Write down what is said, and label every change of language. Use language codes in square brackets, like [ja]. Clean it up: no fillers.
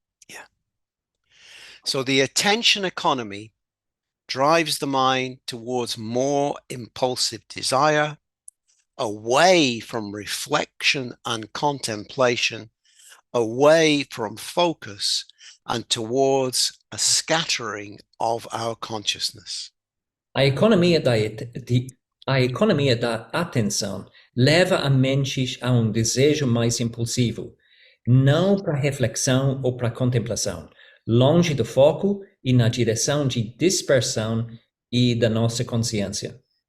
[en] Yeah. So the attention economy drives the mind towards more impulsive desire, away from reflection and contemplation, away from focus, and towards a scattering of our consciousness. [pt] A economia da atenção leva a mente a desejo mais impulsivo, não para reflexão ou para contemplação, longe do foco e na direção de dispersão e da nossa consciência.